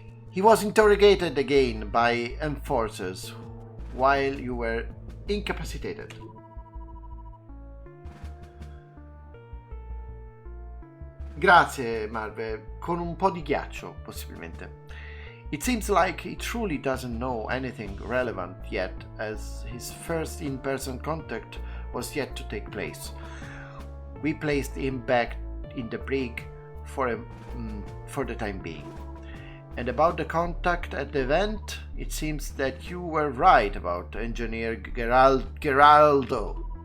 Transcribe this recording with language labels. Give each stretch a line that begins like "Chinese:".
English: He was interrogated again by enforcers while you were incapacitated.
Italian: Grazie, Marve, con un po' di ghiaccio, possibilmente.
English: It seems like he truly doesn't know anything relevant yet, as his first in-person contact was yet to take place. We placed him back in the brig for the time being. And about the contact at the event, it seems that you were right about Engineer Geraldo.